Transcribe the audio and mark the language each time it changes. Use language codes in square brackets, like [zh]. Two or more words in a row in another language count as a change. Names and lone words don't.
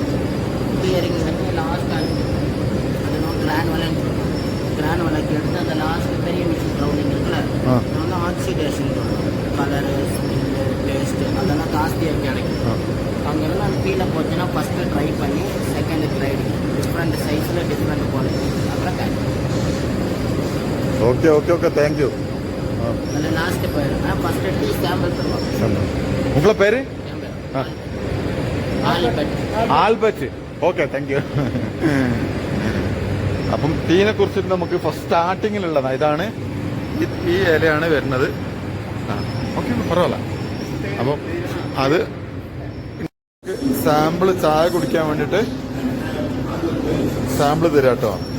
[ta] கிளியரிங் வந்து லாஸ்ட் அது வந்து கிரானுவலாக்கி எடுத்து அந்த லாஸ்ட் பெரிய [en] machine grounding [ta] இருக்குல்ல, அது வந்து [en] oxidation colour, [ta] ஸ்மெல்லு, டேஸ்ட்டு அதெல்லாம் ஜாஸ்தியாக கிடைக்கும். அங்கெல்லாம் அந்த கீழே போச்சுன்னா [en] first dry [ta] பண்ணி [en] second grinding different size different quality [ta] அப்புறம் கிடைக்கும். [en] okay okay okay, thank you. [ta] அதில் லாஸ்ட்டு போயிடுங்க. [en] first tea sample [ta] தருவாங்க. உங்கள பேரு? [ml] ആൽബർട്ട്. [en] okay, thank you. [ml] അപ്പം ടീനെ കുറിച്ചിട്ട് നമുക്ക് ഫസ്റ്റ് സ്റ്റാർട്ടിങ്ങിലുള്ളതാണ്. ഇതാണ് ഈ ഇലയാണ് വരുന്നത്. ഓക്കെ, പറയല്ല. അപ്പം അത് സാമ്പിള് ചായ കുടിക്കാൻ വേണ്ടിയിട്ട് സാമ്പിള് തരാം കേട്ടോ.